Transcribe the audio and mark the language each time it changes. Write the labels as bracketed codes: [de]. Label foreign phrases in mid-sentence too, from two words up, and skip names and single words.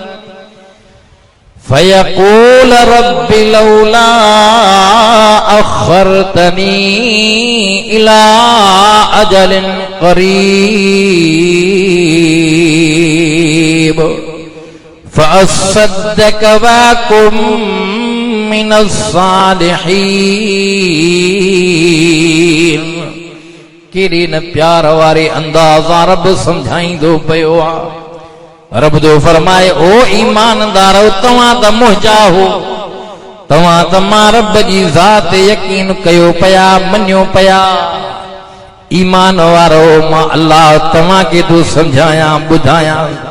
[ar] فيقول رب لولا أخرتني إلى أجل قريب فأصدق وأكن من الصالحين. [sd] केॾे न प्यार वारे अंदाज़ा रब समझाईंदो पियो आहे. रब जो फरमाए ओ ईमानदारो तव्हां त मुंहिंजा हो, तव्हां त मां रब जी ज़ात यकीन कयो पिया मञियो पिया. ईमान वारो मां अल्लाह तव्हां खे थो समझायां ॿुधायां.